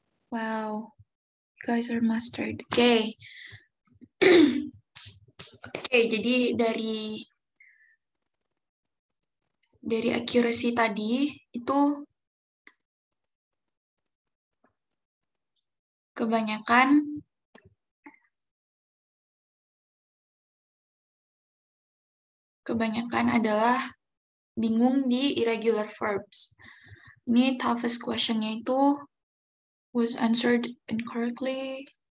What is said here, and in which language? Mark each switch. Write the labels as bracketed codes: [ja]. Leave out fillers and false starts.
[en] Wow, you guys are mastered. [id] Oke. Oke, jadi dari accuracy tadi itu kebanyakan adalah bingung di irregular verbs. [en] Ini toughest question-nya itu was answered incorrectly.